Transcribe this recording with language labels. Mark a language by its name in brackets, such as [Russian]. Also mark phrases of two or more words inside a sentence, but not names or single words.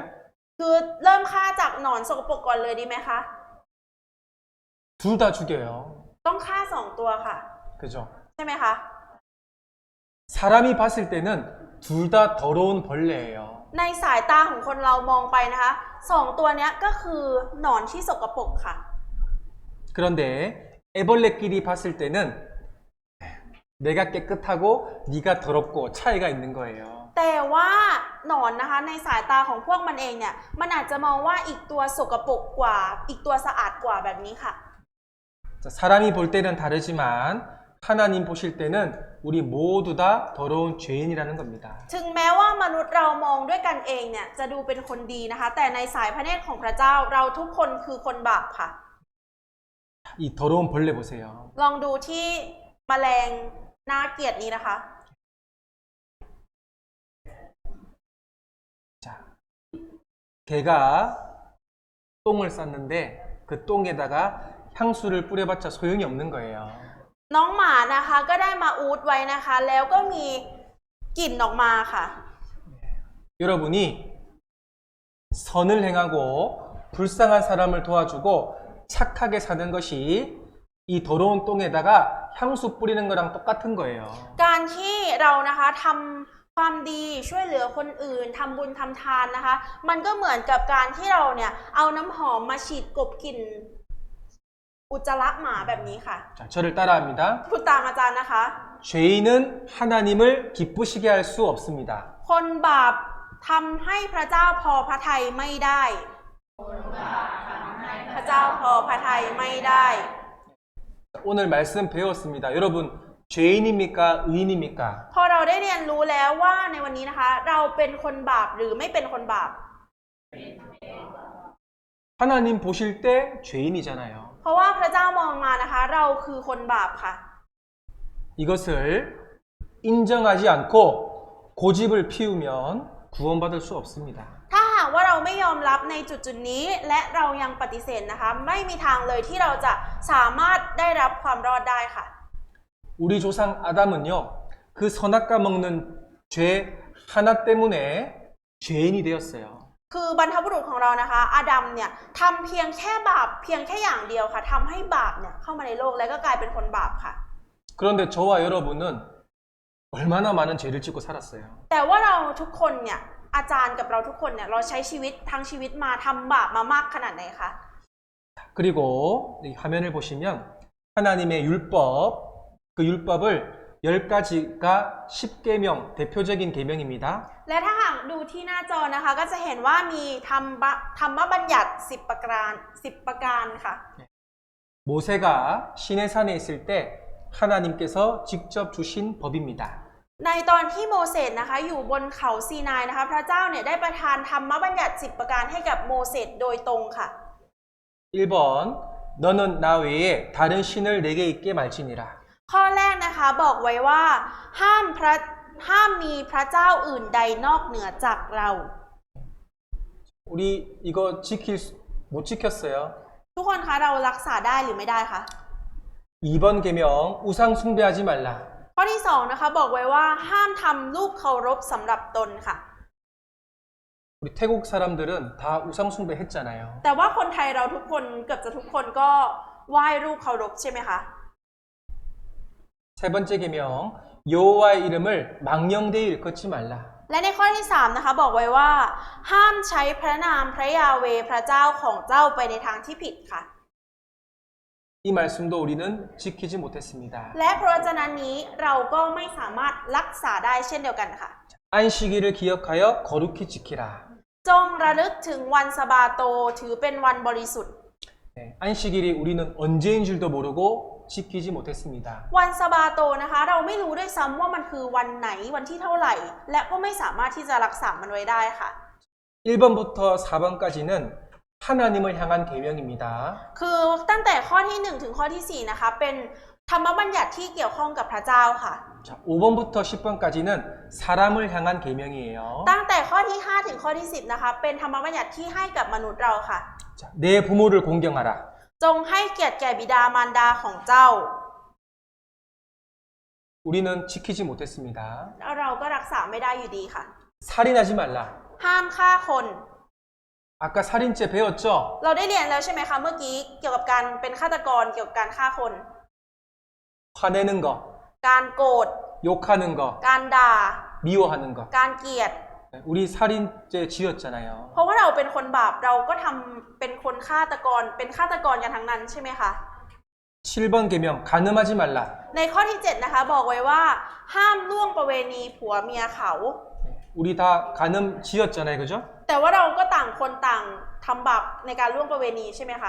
[Thai] คือเริ่มฆ่าจากหนอนสกปรกก่อนเลยดีไหมคะ [Korean] 둘 다 죽여요. [Thai] ต้องฆ่าสองตัวค่ะ [Korean] 그죠? [Thai] ใช่ไหมคะ [Korean] 사람이 봤을 때는 둘 다 더러운 벌레예요. [Thai] ในสายตาของคนเรามองไปนะคะสองตัวเนี้ยก็คือหนอนที่สกปรกค่ะ [Korean] 그런데 애벌레끼리 봤을 때는 내가 깨끗하고 네가 더럽고 차이가 있는 거예요. [Thai] แต่ว่าหนอนนะคะในสายตาของพวกมันเองเนี่ยมันอาจจะมองว่าอีกตัวสกปรกกว่าอีกตัวสะอาดกว่าแบบนี้ค่ะ [Korean] 자, 사람이 볼 때는 다르지만 하나님 보실 때는 우리 모두 다 더러운 죄인이라는 겁니다. [Thai] ถึงแม้ว่ามนุษย์เรามองด้วยกันเองเนี่ยจะดูเป็นคนดีนะคะ แต่ในสายพระเนตรของพระเจ้าเราทุกคนคือคนบาปค่ะ [Korean] 이 더러운 벌레 보세요. [Thai] ลองดูที่แมลงน่าเกลียดนี้นะคะ [Korean] 자, 개가 똥을 쌌는데 그 똥에다가 향수를 뿌려봤자 소용이 없는 거예요. [Thai] น้องหมานะคะก็ได้มาอูดไว้นะคะ แล้วก็มีกลิ่นออกมาค่ะ [Korean] 여러분이 선을 행하고 불쌍한 사람을 도와주고 착하게 사는 것이 이 더러운 똥에다가 향수 뿌리는 거랑 똑같은 거예요. [Thai] การที่เรานะคะทำความดีช่วยเหลือคนอื่นทำบุญทำทานนะคะ มันก็เหมือนกับการที่เราเนี่ยเอาน้ำหอมมาฉีดกลบกลิ่นอุจจาระหมาแบบนี้ค่ะ [Korean] 자, 저를 따라합니다. [Thai] พูดตามอาจารย์นะคะ [Korean] 죄인은 하나님을 기쁘시게 할 수 없습니다. [Thai] คนบาปทำให้พระเจ้าพอพระทัยไม่ได้ พระเจ้าพอพระทัยไม่ได้ [Korean] 오늘 말씀 배웠습니다. 여러분 죄인입니까? 의인입니까? [Thai] พอเราได้เรียนรู้แล้วว่าในวันนี้นะคะ เราเป็นคนบาปหรือไม่เป็นคนบาป [Korean] 하나님 보실 때 죄인이잖아요. [Thai] เพราะว่าพระเจ้ามองมานะคะ เราคือคนบาปค่ะ [Korean] 이것을 인정하지 않고 고집을 피우면 구원받을 수 없습니다. [Thai] ถ้าหากว่าเราไม่ยอมรับในจุดนี้และเรายังปฏิเสธนะคะ ไม่มีทางเลยที่เราจะสามารถได้รับความรอดได้ค่ะ [Korean] 우리 조상 아담은요, 그 선악과 먹는 죄 하나 때문에 죄인이 되었어요. [Thai] คือบรรพบุรุษของเรานะคะ อาดัมเนี่ยทำเพียงแค่บาปเพียงแค่อย่างเดียวค่ะทำให้บาปเนี่ยเข้ามาในโลกแล้วก็กลายเป็นคนบาปค่ะ [Korean] 그런데 저와 여러분은 얼마나 많은 죄를 짓고 살았어요. [Thai] แต่ว่าเราทุกคนเนี่ยอาจารย์กับเราทุกคนเนี่ยเราใช้ชีวิตทั้งชีวิตมาทำบาปมามากขนาดไหนคะ [Korean] 그리고 이 화면을 보시면 하나님의 율법, 그 율법을 10가지가 10계명, 대표적인 계명입니다. [Thai] และถ้าหากดูที่หน้าจอนะคะก็จะเห็นว่ามีธรรมบัญญัติ10ประการค่ะ [Korean] 모세가 시내 산에 있을 때 하나님께서 직접 주신 법입니다. [Thai] ในตอนที่โมเสสนะคะอยู่บนเขาซีนายนะคะพระเจ้าเนี่ยได้ประทานธรรมบัญญัติ10ประการให้กับโมเสสโดยตรงค่ะ [Korean] 1번 너는 나 외에 다른 신을 내게 있게 말지니라. [Thai] ข้อแรกนะคะบอกไว้ว่าห้ามมีพระเจ้าอื่นใดนอกเหนือจากเรา [Korean] 우리 이거 못 지켰어요. [Thai] ทุกคนคะเรารักษาได้หรือไม่ได้คะ [Korean] 2번 계명 우상 숭배하지 말라. [Thai] ข้อที่2นะคะบอกไว้ว่าห้ามทำรูปเคารพสำหรับตนค่ะ [Korean] 우리 태국 사람들은 다 우상 숭배했잖아요. [Thai] แต่ว่าคนไทยเราทุกคนเกือบจะทุกคนก็ไหว้รูปเคารพใช่ไหมคะ [Korean] 세 번째 계명 여호와의 이름을 망령되이 일컫지 말라. [Thai] และในข้อที่3นะคะบอกไว้ว่าห้ามใช้พระนามพระยาเวห์พระเจ้าของเจ้าไปในทางที่ผิดค่ะ [Korean] 이 말씀도 우리는 지키지 못했습니다. [Thai] และพระวจนะนี้เราก็ไม่สามารถรักษาได้เช่นเดียวกันค่ะ [Korean] 안식일을 기억하여 거룩히 지키라. [Thai] จงระลึกถึงวันสะบาโตถือเป็นวันบริสุทธิ์ [Korean] 네, 안식일이 우리는 언제인 줄도 모르고 지키지 못했습니다. [Thai] วันสะบาโตนะคะเราไม่รู้ด้วยซ้ำว่ามันคือวันไหนวันที่เท่าไหร่ และก็ไม่สามารถที่จะรักษามันไว้ได้ค่ะ [Korean] 1번부터 4번까지는 하나님을 향한 계명입니다. [Thai] คือตั้งแต่ข้อที่1ถึงข้อที่4นะคะเป็นธรรมบัญญัติที่เกี่ยวข้องกับพระเจ้าค่ะ [Korean] 자, 5번부터 10번까지는 사람을 향한 계명이에요. [Thai] ตั้งแต่ข้อที่ 5 ถึงข้อที่ 10 นะคะ เป็นธรรมบัญญัติที่ให้กับมนุษย์เราค่ะ [Korean] 자, 내 부모를 공경하라. [Thai] จงให้เกียรติแก่บิดามารดาของเจ้า [Korean] 우리는 지키지 못했습니다. [Thai] แล้วเราก็รักษาไม่ได้อยู่ดีค่ะ [Korean] 살인하지 말라. [Thai] ห้ามฆ่าคน [Korean] 아까 살인죄 배웠죠? [Thai] เราได้เรียนแล้วใช่ไหมคะเมื่อกี้เกี่ยวกับการเป็นฆาตกรเกี่ยวกับการฆ่าคน [Korean] 화내는 거, [Thai] การโกรธ [Korean] 욕하는 거, [Thai] การด่า [Korean] 미워하는 거. [Thai] การเกลียด [Korean] 우리 살인죄 지었잖아요. [Thai] เพราะว่าเราเป็นคนบาปเราก็ทำเป็นคนฆาตกรเป็นฆาตกรกันทั้งนั้นใช่ไหมคะ [Korean] 7번 계명 간음하지 말라. [Thai] ในข้อที่ 7 นะคะบอกไว้ว่า ห้ามล่วงประเวณีผัวเมียเขา [Korean] 우리 다 간음 지었잖아요. 그죠? [Thai] แต่ว่าเราก็ต่างคนต่างทำบาปในการล่วงประเวณีใช่ไหมคะ